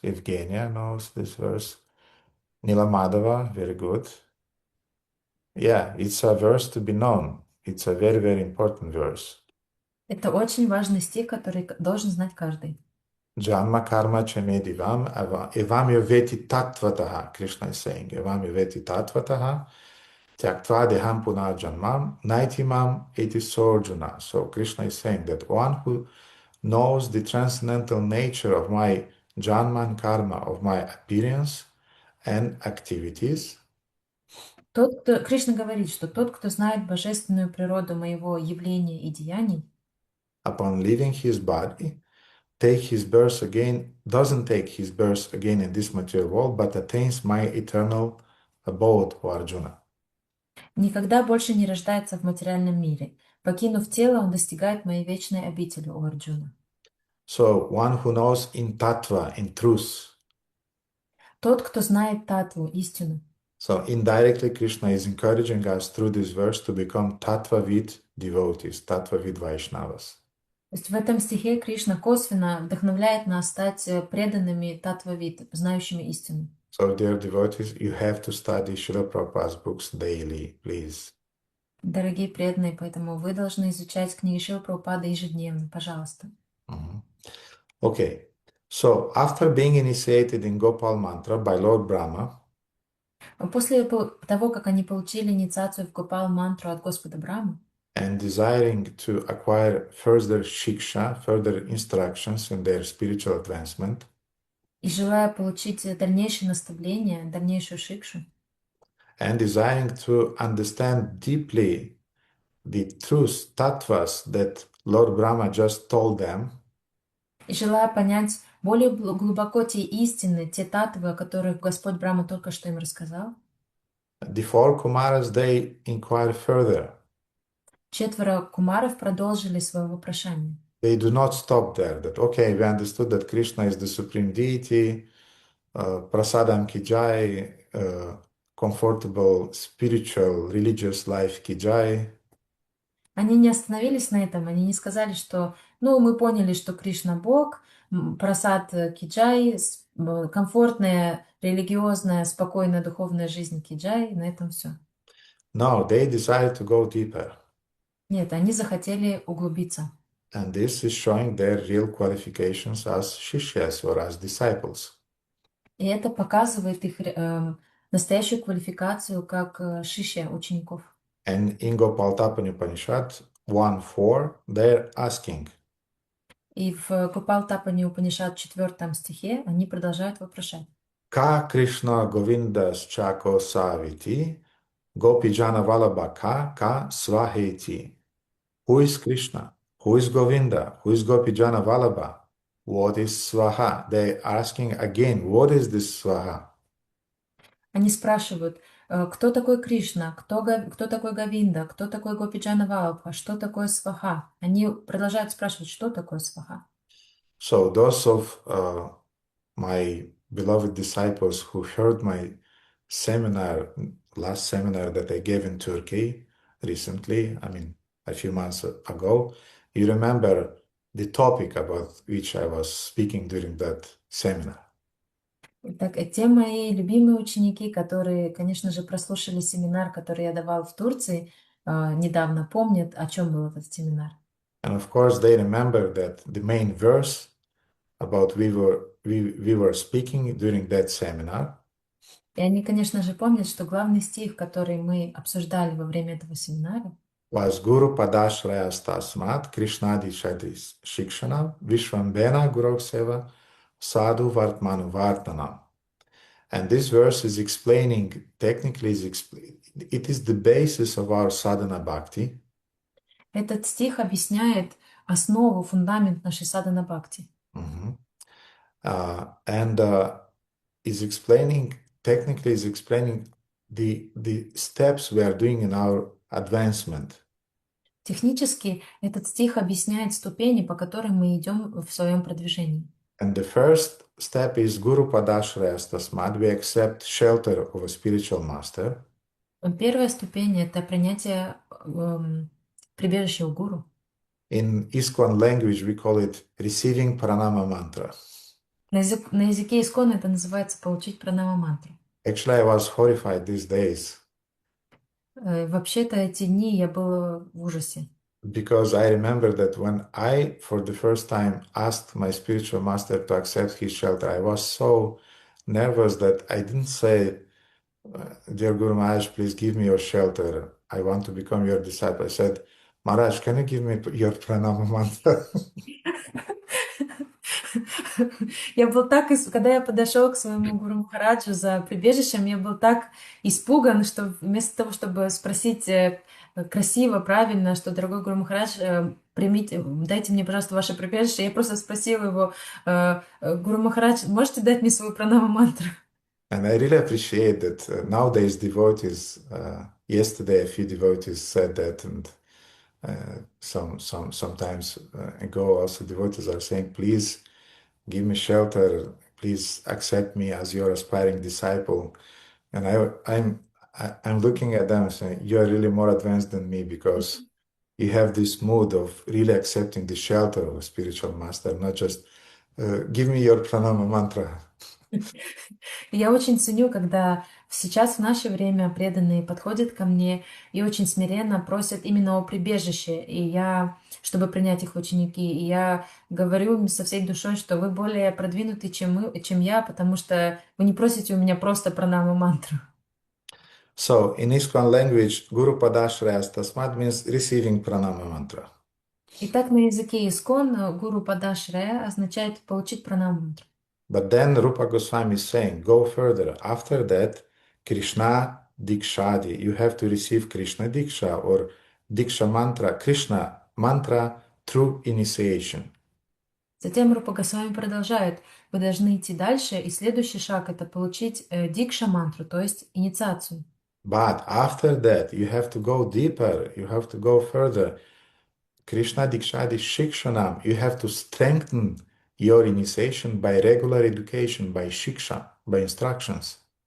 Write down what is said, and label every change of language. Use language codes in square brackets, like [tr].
[en] Evgenia knows this verse. Nila Madhava. Very good. Yeah, it's a verse to be known. It's a very, very important verse. [ru] Это очень важный стих, который должен знать каждый. [sa] Janma karma chame divam evam yoveti tattvataha. [en] Krishna is saying, [sa] evam yoveti tattvataha tyaktva deham punarjanmam naitimam eti sorjuna. [en] So Krishna is saying that one who knows the transcendental nature of my janma and karma, of my appearance and activities, [ru] Кришна говорит, что тот, кто знает божественную природу моего явления и деяний, [en] upon leaving his body, doesn't take his birth again in this material world, but attains my eternal abode, O Arjuna. [ru] никогда больше не рождается в материальном мире. Покинув тело, он достигает моей вечной обители, о Арджуна. [en] So one who knows in tattva, in truth. [ru] Тот, кто знает татву, истину. [en] So indirectly Krishna is encouraging us through this verse to become tattva-vid devotees, tattva-vid Vaishnavas. [ru] То есть в этом стихе Кришна косвенно вдохновляет нас стать преданными татва-вид, знающими истину. [en] So dear devotees, you have to study Srila Prabhupada's books daily, please. [ru] Дорогие преданные, поэтому вы должны изучать книги Шрилы Прабхупады ежедневно, пожалуйста. [en] Okay, so after being initiated in Gopal mantra by Lord Brahma, [ru] После того, как они получили инициацию в Гопал-мантру от Господа Брамы, [en] and desiring to acquire further shiksha, further instructions in their spiritual advancement, [ru] и желая получить дальнейшее наставление, дальнейшую шикшу, [en] and desiring to understand deeply the truth, tattvas that Lord Brahma just told them, [ru] и желая понять более глубоко те истины, те татвы, о которых Господь Брахма только что им рассказал, [en] the four Kumaras, they inquire further. [ru] 4 кумаров продолжили свое вопрошание. [en] They do not stop there, that, okay, we understood that Krishna is the supreme deity, prasadam ki jai, comfortable spiritual religious life ki jai. [ru] Они не остановились на этом, они не сказали, что, ну, мы поняли, что Кришна Бог, прасад киджай, комфортная, религиозная, спокойная духовная жизнь киджай, на этом все. [en] No, they decided to go deeper. [ru] Нет, они захотели углубиться. [en] And this is showing their real qualifications as shishyas or as disciples. [ru] И это показывает их настоящую квалификацию как шишья учеников. [en] And in Gopalатapani Upanishad 1.4, they're asking, [ru] И в Гопалатапани Упанишад 4 стихе они продолжают вопрошать. [sa] Ka Krishna Govinda Chako Saviti, Gopijana Vallabha Ka Swaheti. [en] Who is Krishna? Who is Govinda? Who is Gopijana Vallabha? What is Swaha? They're asking again, what is this Swaha? [ru] Они спрашивают, кто такой Кришна, кто такой Говинда, кто такой Гопиджана Валабха, что такое Сваха. Они продолжают спрашивать, что такое Сваха. [en] So those of my beloved disciples who heard my seminar last seminar that I gave in Turkey recently, a few months ago, you remember the topic about which I was speaking during that seminar. [ru] Так, те мои любимые ученики, которые, конечно же, прослушали семинар, который я давал в Турции, недавно помнят, о чем был этот семинар. [en] And of course, they remember that the main verse about we were speaking during that seminar [ru] И они, конечно же, помнят, что главный стих, который мы обсуждали во время этого семинара, [sa] was Guru Padashrayas Tasmat Krishnadi Shadis Shikshana Vishwambena Guru Seva Sadhu Vartmanu Vartanam. [en] And this verse is explaining, technically, it is the basis of our sadhana bhakti. [ru] этот стих объясняет основу, фундамент нашей садхана бхакти. [en] And is explaining, technically is explaining the steps we are doing in our advancement. [ru] Технически этот стих объясняет ступени, по которым мы идем в своем продвижении. [en] And the first step is [sa] Guru Padashrayas Tasmad. [en] We accept shelter of a spiritual master. [ru] Первая ступень — это принятие прибежища у гуру. [en] In ISKCON language, we call it receiving pranama mantra. [ru] На языке исконно это называется получить пранама мантру. [en] Actually, I was horrified these days [ru] Вообще-то эти дни я была в ужасе. [en] because I remember that when I, for the first time, asked my spiritual master to accept his shelter, I was so nervous that I didn't say, Dear Guru Maharaj, please give me your shelter. I want to become your disciple. I said, Maharaj, can you give me your pranama mantra? [ru] Я был так, когда я подошел к своему гуру Махараджу за прибежищем, я был так испуган, что вместо того, чтобы спросить красиво, правильно, что, дорогой гуру Махарадж, примите, дайте мне, пожалуйста, ваше прибежище, я просто спросила его, гуру Махарадж, можете дать мне свою пранама мантру? [en] And I really appreciate that nowadays devotees, yesterday a few devotees said that, and sometimes ago also devotees are saying, please give me shelter, please accept me as your aspiring disciple. And I'm looking at them and saying, you are really more advanced than me because you have this mood of really accepting the shelter of a spiritual master, not just give me your pranama mantra. [ru] Я очень ценю, когда сейчас в наше время преданные подходят ко мне и очень смиренно просят именно о прибежище, чтобы принять их в ученики. И я говорю им со всей душой, что вы более продвинуты, чем я, потому что вы не просите у меня просто пранама мантру. [en] So, in ISKCON language, [sa] Guru Padashrayas Tasmad [en] means receiving pranama mantra. [ru] Итак, на языке искон гуру падашрая означает получить пранама мантру. [en] But then Rupa Goswami is saying, go further. After that, Krishna Dikshadi, you have to receive Krishna Diksha or Diksha mantra, Krishna mantra through initiation. [ru] Затем Рупа Госвами продолжает. Вы должны идти дальше, и следующий шаг — это получить дикша-мантру, то есть инициацию. [en] But after that, you have to go deeper, you have to go further. [sa] Krishna Dikshadi Shikshanam, [en] you have to strengthen your initiation by regular education, by shiksha, by instructions.